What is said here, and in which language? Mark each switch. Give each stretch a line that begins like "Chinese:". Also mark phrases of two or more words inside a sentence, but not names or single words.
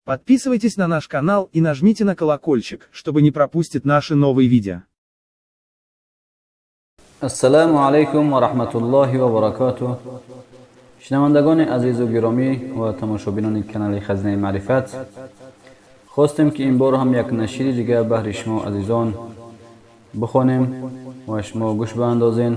Russian: Подписывайтесь на наш канал и нажмите на колокольчик, чтобы не пропустить наши новые видео.
Arabic: السلام علیکم و رحمت الله و برکاته.
Persian: شنوندگان عزیز و گرامی و تماشابینان کانال خزینه معرفت، خواستیم که این بار هم یک نشید دیگه بهر شما عزیزان بخوانیم و شما گوش باندازین.